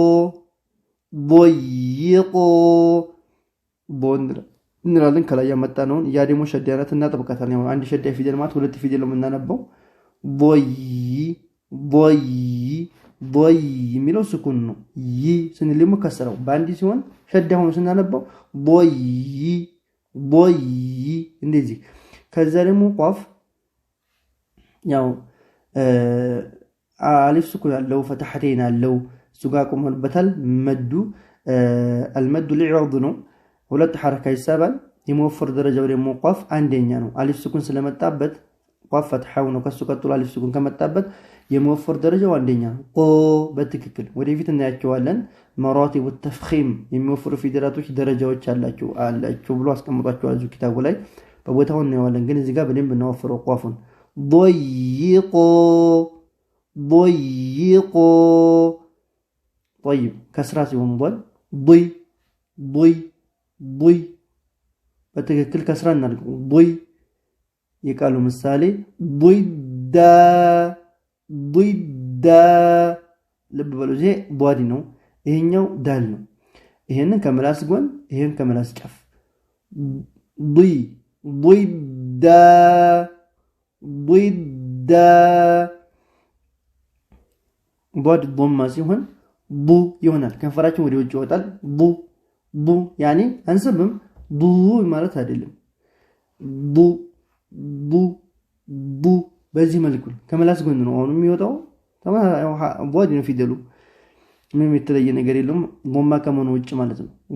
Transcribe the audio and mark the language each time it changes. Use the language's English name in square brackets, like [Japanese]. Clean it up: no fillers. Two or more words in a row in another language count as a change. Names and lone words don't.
[Amharic] ቦንድራ እንላለን ከላይ ያመጣነውን ያ ደግሞ ሸዳናት እና ጥብቀታን ያው አንድ ሸዳ ፊደል ማለት ሁለት ፊደል ነው የምናነበው ቦይ የሚለው ስኩን ነው ይ ስንልም ከሰረው ባንዲ ሲሆን ሸዳ ሆኖ ስናነበው ቦይ እንደዚህ ከዛ ደግሞ ቋፍ ያው አሊፍ ስኩን አለው ፈተሐተይን አለው ሱጋ ቆመንበታል መዱ [Arabic] المد العوض [Amharic] ነው ሁለት ሐረካ ይሳባል የመወፈር ደረጃው ደግሞ ቋፍ አንደኛ ነው አሊፍ ስኩን ስለመጣበት ቋፍ ፈትሐው ነው ከሱ ቀጥሎ አሊፍ ስኩን ከመጣበት የመወፈር ደረጃው አንደኛ ነው ቆ በትክክል ወደፊት እናያቸዋለን መራቲብ التفخيم የሚወፈሩ ፊደላቶች ደረጃዎች አላቸው ብሎ አስቀምጧቸዋል እዚህ ኪታቡ ላይ በቦታው እናያለን ግን እዚህ ጋር በደንብ እናወፍረው ቋፉን [Arabic] ضيق طيب كسرات يوم ضي [Amharic] በትክክል ከስራ እናድርግ ضي የቃሉ ምሳሌ ضد ልብ በሉ ይሄ ዷዲ ነው ይሄኛው ዳል ነው ይሄንን ከመላስ ጎን ይሄን ከመላስ ጫፍ ضد ضد ضم ሲሆን ቡ ይሆናል ከንፈራችን ወደ ውጭ ይወጣል ቡ ያኒ አንሰብም ቡ ማለት አይደለም ቡ በዚህ መልኩ ከመላስ ጎን ነው አሁን የሚወጣው ቧዲ ነው ፊደሉ ምንም የተለየ ነገር የለም ضማ ከመሆኑ ውጭ ማለት ነው